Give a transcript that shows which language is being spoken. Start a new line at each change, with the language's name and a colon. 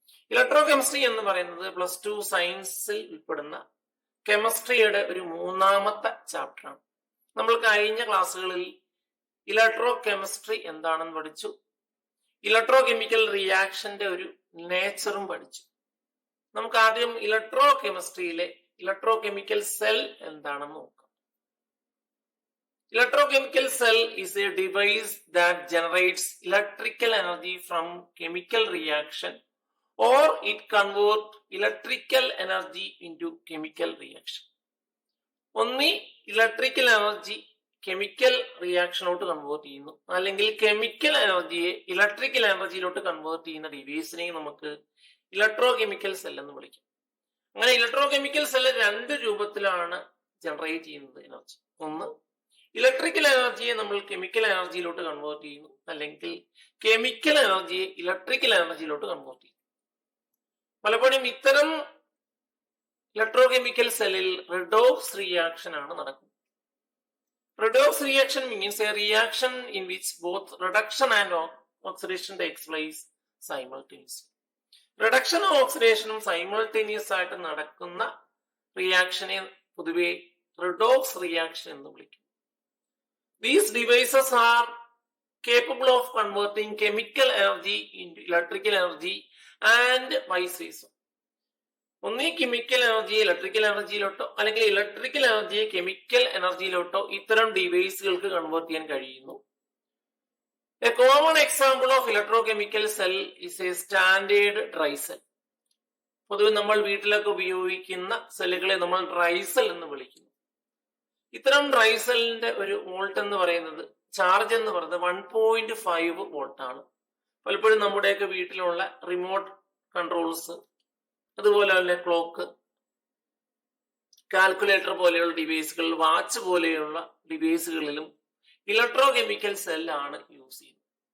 Malayalam: Electro chemistry എന്ന് പറയുന്നത് plus two സയൻസിൽ ഉൾപ്പെടുന്ന കെമിസ്ട്രിയുടെ ഒരു മൂന്നാമത്തെ ചാപ്റ്ററാണ്. നമ്മൾ കഴിഞ്ഞ ക്ലാസ്സുകളിൽ ഇലക്ട്രോ കെമിസ്ട്രി എന്താണെന്ന് പഠിച്ചു, ഇലക്ട്രോ കെമിക്കൽ റിയാക്ഷന്റെ ഒരു നേച്ചറും പഠിച്ചു. നമുക്ക് ആദ്യം ഇലക്ട്രോ കെമിസ്ട്രിയിലെ ഇലക്ട്രോ കെമിക്കൽ സെൽ എന്താണെന്ന് നോക്കാം.
English: Electrochemical cell is a device that generates electrical energy from chemical reaction, or it converts electrical energy into chemical reaction.
Malayalam: ഒന്നി ഇലക്ട്രിക്കൽ എനർജി കെമിക്കൽ റിയാക്ഷനോട്ട് കൺവേർട്ട് ചെയ്യുന്നു, അല്ലെങ്കിൽ കെമിക്കൽ എനർജിയെ ഇലക്ട്രിക്കൽ എനർജിയിലോട്ട് കൺവേർട്ട് ചെയ്യുന്ന ഡിവൈസിനെ നമുക്ക് electro chemical cell എന്ന് വിളിക്കാം. അങ്ങനെ ഇലക്ട്രോ കെമിക്കൽ സെൽ രണ്ട് രൂപത്തിലാണ് ജനറേറ്റ് ചെയ്യുന്നത് എനർജി. ഒന്ന്, ഇലക്ട്രിക്കൽ എനർജിയെ നമ്മൾ കെമിക്കൽ എനർജിയിലോട്ട് കൺവേർട്ട് ചെയ്യുന്നു, അല്ലെങ്കിൽ കെമിക്കൽ എനർജിയെ ഇലക്ട്രിക്കൽ എനർജിയിലോട്ട് കൺവേർട്ട് ചെയ്യുന്നു. പലപ്പോഴും ഇത്തരം ഇലക്ട്രോ കെമിക്കൽ സെല്ലിൽ റെഡോക്സ് റിയാക്ഷൻ ആണ് നടക്കുന്നത്.
English: Redox reaction means a reaction in which both reduction and oxidation takes place simultaneously.
Malayalam: റിഡക്ഷനും ഓക്സിഡേഷനും simultaneous ആയിട്ട് നടക്കുന്ന റിയാക്ഷനെ പൊതുവെ റെഡോക്സ് റിയാക്ഷൻ എന്ന് വിളിക്കും.
English: These devices are capable of converting chemical energy into electrical energy and vice versa.
Malayalam: ഒന്നീ chemical എനർജിയെ electrical എനർജിയിലോട്ടോ അല്ലെങ്കിൽ electrical എനർജിയെ chemical എനർജിയിലോട്ടോ ഇത്തരം ഡിവൈസുകൾക്ക് convert ചെയ്യാൻ കഴിയുന്നു.
English: A common example of electrochemical cell is a standard dry cell.
Malayalam: പൊതുവെ നമ്മൾ വീട്ടിലൊക്കെ ഉപയോഗിക്കുന്ന സെല്ലുകളെ നമ്മൾ ഡ്രൈ സെൽ എന്ന് വിളിക്കുന്നു. ഇത്തരം ഡ്രൈ സെല്ലിന്റെ ഒരു വോൾട്ട് എന്ന് പറയുന്നത്, ചാർജ് എന്ന് പറയുന്നത് 1.5 വോൾട്ട് ആണ്. പലപ്പോഴും നമ്മുടെയൊക്കെ വീട്ടിലുള്ള റിമോട്ട് കൺട്രോൾസ്, അതുപോലെ തന്നെ ക്ലോക്ക്, കാൽക്കുലേറ്റർ പോലെയുള്ള ഡിവൈസുകൾ, വാച്ച് പോലെയുള്ള ഡിവൈസുകളിലും ഇലക്ട്രോ കെമിക്കൽ സെല്ലാണ് യൂസ് ചെയ്യുന്നത്.